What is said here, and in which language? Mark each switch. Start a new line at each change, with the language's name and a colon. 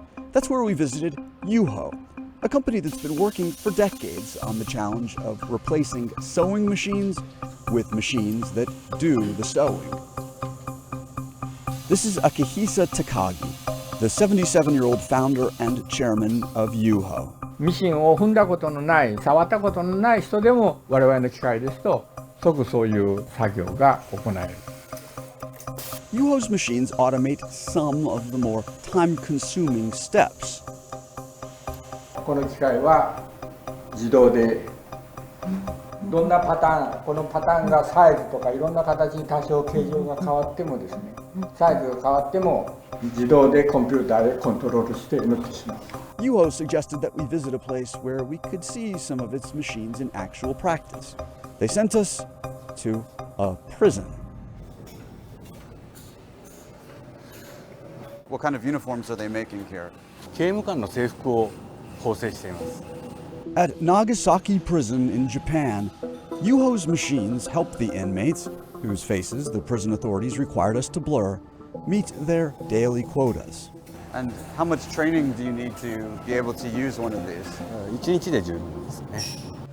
English: That's where we visited Yuho, a company that's been working for decades on the challenge of replacing sewing machines with machines that do the sewing. This is Akihisa Takagi, the 77-year-old founder and chairman of Yuho.
Japanese: ミシンを踏んだことのない、触ったことのない人でも我々の機械ですと即そういう作業が行える。
English: Yuho's machines automate some of the more time-consuming steps.
Japanese: この機械は自動でどんなパターン、このパターンがサイズとかいろんな形に多少形状が変わってもですね、サイズが変わっても自動でコンピューターでコントロールして縫ってしまう。
English: Yuho suggested that we visit a place where we could see some of its machines in actual practice. They sent us to a prison. What kind of uniforms are they making here?
Japanese: 刑務官の制服を縫製しています。
English: At Nagasaki Prison in Japan, Yuho's machines help the inmates, whose faces the prison authorities required us to blur, meet their daily quotas. And how much training do you need to be able to use one of these?
Japanese: 1日で十分ですね。